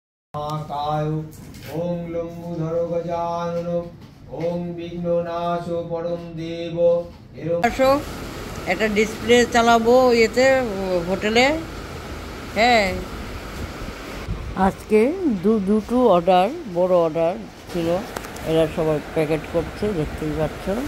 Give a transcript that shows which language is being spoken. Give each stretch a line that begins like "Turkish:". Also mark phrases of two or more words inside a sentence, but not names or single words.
Sanskrit: महाकाय ओं लंबोदर गजानन ओं विघ्ननाश परम देव
Bangla: আসো একটা ডিসপ্লে চালাবো এতে হোটেলে। হ্যাঁ, আজকে দুটো অর্ডার, বড় অর্ডার ছিল, এরা সবাই প্যাকেট করছে, দেখতেই পাচ্ছ।